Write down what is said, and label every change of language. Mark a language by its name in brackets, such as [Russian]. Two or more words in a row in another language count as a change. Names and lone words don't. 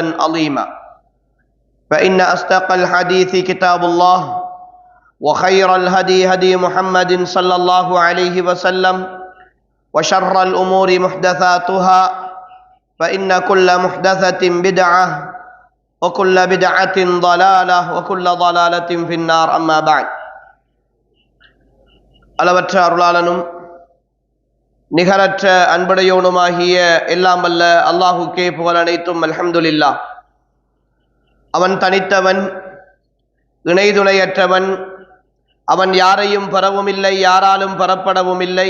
[Arabic] عظيما فإن أصدق الحديث كتاب الله وخير الهدي هدي محمد صلى الله عليه وسلم وشر الأمور محدثاتها فإن كل محدثة بدعة وكل بدعة ضلالة وكل ضلالة في النار أما بعد [Tamil] அளவற்ற அருளாளனும் நிகரற்ற அன்புடையவனுமாகிய எல்லாம் வல்ல அல்லாஹுக்கே புகழ் அனைத்தும் அல்ஹம்துலில்லாஹ். அவன் தனித்தவன், இணைதுணையற்றவன். அவன் யாரையும் பெறவும் இல்லை, யாராலும் பெறப்படவும் இல்லை.